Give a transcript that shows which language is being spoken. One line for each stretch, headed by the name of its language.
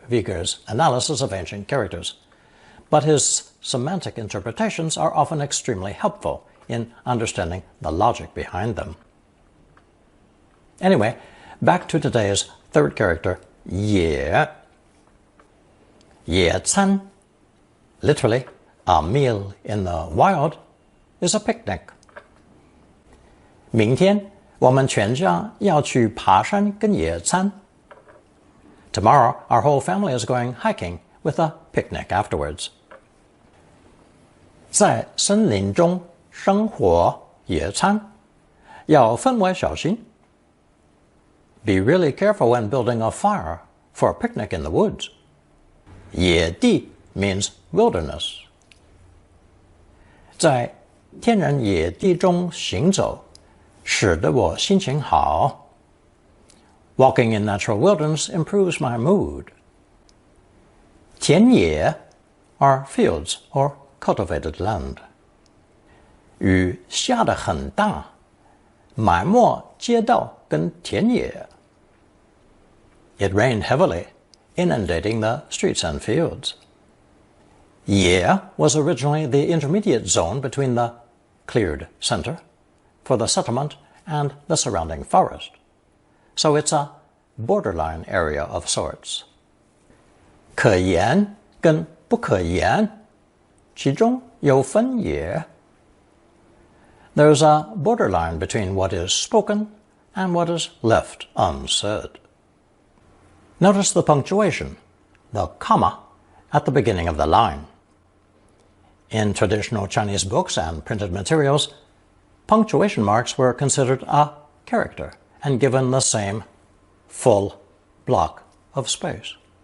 English: Viger's analysis of ancient characters, but his semantic interpretations are often extremely helpful in understanding the logic behind them. Anyway, back to today's third character, ye. Ye can, literally, a meal in the wild, is a picnic.
Chinese: 明天我们全家要去爬山跟野餐.
English: Tomorrow, our whole family is going hiking with a picnic afterwards.
Chinese: 在森林中生火野餐，要分外小心.
English: Be really careful when building a fire for a picnic in the woods. 野地 means wilderness.
Chinese: 在天然野地中行走，使得我心情好.
English: Walking in natural wilderness improves my mood. 田野 are fields or cultivated land.
Chinese: 雨下得很大，埋没街道跟田野.
English: It rained heavily, inundating the streets and fields. Ye was originally the intermediate zone between the cleared center for the settlement and the surrounding forest, so it's a borderline area of sorts.
Chinese: 可言跟不可言，其中有分野.
English: There's a borderline between what is spoken and what is left unsaid. Notice the punctuation, the comma, at the beginning of the line. In traditional Chinese books and printed materials, punctuation marks were considered a character and given the same full block of space.